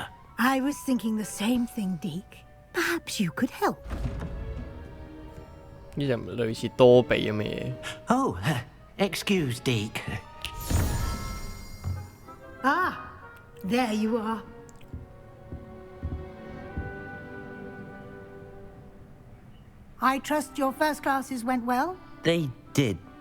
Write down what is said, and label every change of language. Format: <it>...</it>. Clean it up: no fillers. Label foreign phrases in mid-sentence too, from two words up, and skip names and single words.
<en>I was thinking the same thing, Deke. Perhaps you could help.</en> <yue>呢隻唔係類似多比咁嘅嘢。</yue> <en>Oh, excuse, Deke. Ah, there you are. I trust your first classes went well? They did,</en>